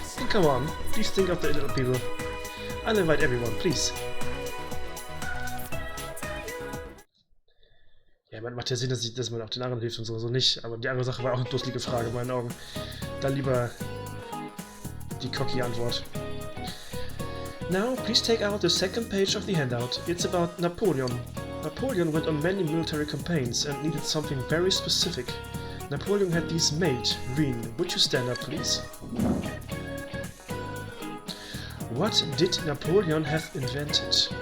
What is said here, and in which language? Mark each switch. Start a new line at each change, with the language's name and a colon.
English: Come on, please think of the little people. I'll invite everyone, please.
German: Ja, man macht ja Sinn, dass man auch den anderen hilft und so nicht. Aber die andere Sache war auch eine dusselige Frage in meinen Augen. Dann lieber die cocky Antwort.
English: Now, please take out the second page of the handout. It's about Napoleon. Napoleon went on many military campaigns and needed something very specific. Napoleon had these made. Green, would you stand up, please? What did Napoleon have invented?